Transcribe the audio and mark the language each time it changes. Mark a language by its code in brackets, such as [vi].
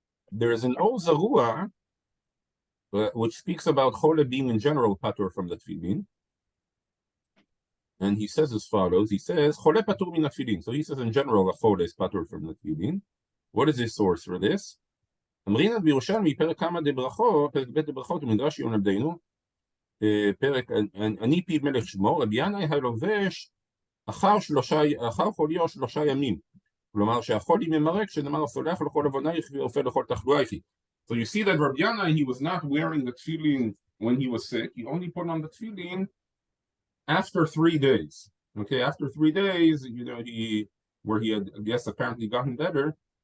[en] There is an Ozarua, which speaks about Chole being in general patur from the tefillin. And he says as follows, he says, [he] Chole patur min tefillin. [en] So he says in general, a Chole is patur from the tefillin. What is his source for this? [he] אמרינא בירושלמי, פרק כמה דברכות, פרק ב' דברכות, ומדרש יונה בדיינו, פרק אני פי מלך שמו, רבי ינאי הלובש אחר חוליו 3 ימים. כלומר שהחולי ממרק, שנאמר סולח לכל עוונייך ואופה לכל תחלואייך. [en] So you see that Rabbi Yana, he was not wearing the tefillin when he was sick. He only put on the tefillin after 3 days. Okay, after 3 days, he had, I guess, apparently gotten better.